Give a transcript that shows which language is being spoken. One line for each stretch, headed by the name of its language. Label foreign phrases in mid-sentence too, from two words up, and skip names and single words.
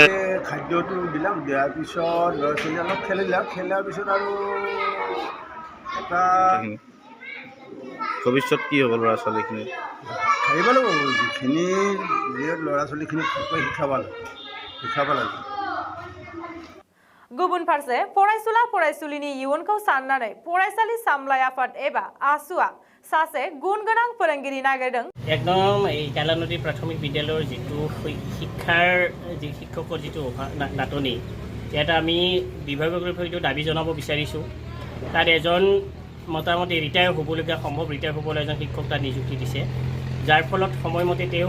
Assamese: খাদ্যটো দিলাম দিয়াৰ পিছত ল'ৰা ছোৱালী অলপ খেলিলাম খেলাৰ পিছত আৰু এটা ভৱিষ্যত কি হ'ব ল'ৰা ছোৱালীখিনি খাইব লাগিব যিখিনি ল'ৰা ছোৱালীখিনি শিকাব লাগে
Bodo: गुबुन फारसे फरायसुला फरायसुलिनि इयुनखौ साननानै फरायसालि सामलाय आफाद एबा आसुआ सासे गुण गोनां फोरोंगिरि नागिरदों
Assamese: একদম এই কালানদী প্ৰাথমিক বিদ্যালয়ৰ যিটো শিক্ষাৰ যি শিক্ষকৰ যিটো নাটনি ইয়াত আমি বিভাগীয় সৈতে দাবী জনাব বিচাৰিছোঁ তাত এজন মোটামুটি ৰিটায়াৰ হ'বলগীয়া সম্ভৱ ৰিটায়াৰ হ'বলৈ এজন শিক্ষক তাত নিযুক্তি দিছে যাৰ ফলত সময়মতে তেওঁ